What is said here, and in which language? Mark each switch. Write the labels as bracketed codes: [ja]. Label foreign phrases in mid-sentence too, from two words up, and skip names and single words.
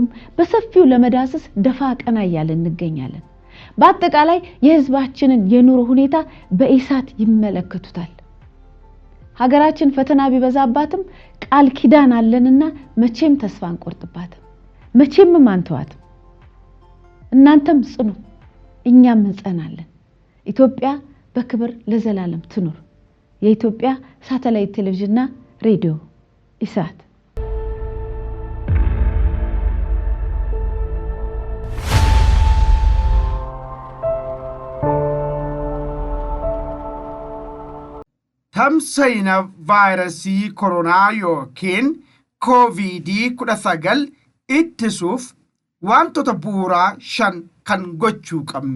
[am] በሰፊው ለመዳሰስ ደፋ ቀና እያልን እንገኛለን። በአጠቃላይ የህዝባችንን የኑሮ ሁኔታ በኢሳት ይመለከቱታል። ሀገራችን ፈተና ቢበዛባትም ቃል ኪዳን አለንና መቼም ተስፋ አንቆርጥባትም፣ መቼም አንተዋትም። እናንተም ጽኑ፣ እኛም እንጸናለን። ኢትዮጵያ በክብር ለዘላለም ትኑር። የኢትዮጵያ ሳተላይት ቴሌቪዥንና ሬዲዮ ኢሳት። [om] tamsayna vaayirasii koronaa yookiin COVID-19 ittisuuf wantoota bu'uuraa 5 kan gochuu qabnu.